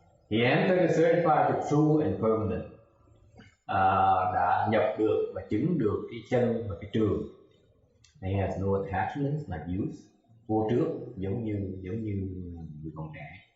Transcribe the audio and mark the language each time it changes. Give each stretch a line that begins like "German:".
English: He entered the certified the true and permanent.
Vietnamese: Đã nhập được và chứng được cái chân và cái trường.
English: He has no attachments like youth.
Vietnamese: Vô trước giống như người còn trẻ.